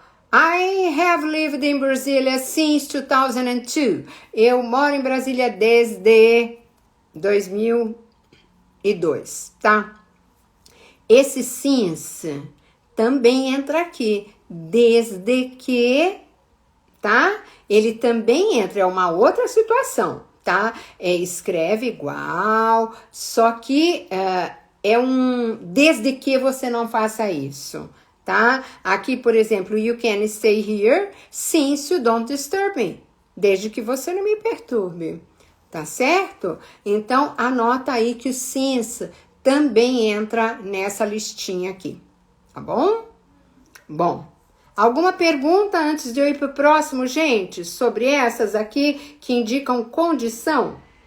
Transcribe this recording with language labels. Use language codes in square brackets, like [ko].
[en] I have lived in Brasília since 2002. [pt] Eu moro em Brasília desde 2002, tá? Esse since também entra aqui. Desde que, tá? Ele também entra, é uma outra situação, tá? Escreve igual, só que é desde que você não faça isso. Tá? Aqui, por exemplo, [en] you can stay here since you don't disturb me. [pt] Desde que você não me perturbe. Tá certo? Então, anota aí que o since também entra nessa listinha aqui. Tá bom? Bom, alguma pergunta antes de eu ir pro próximo, gente? Sobre essas aqui que indicam condição?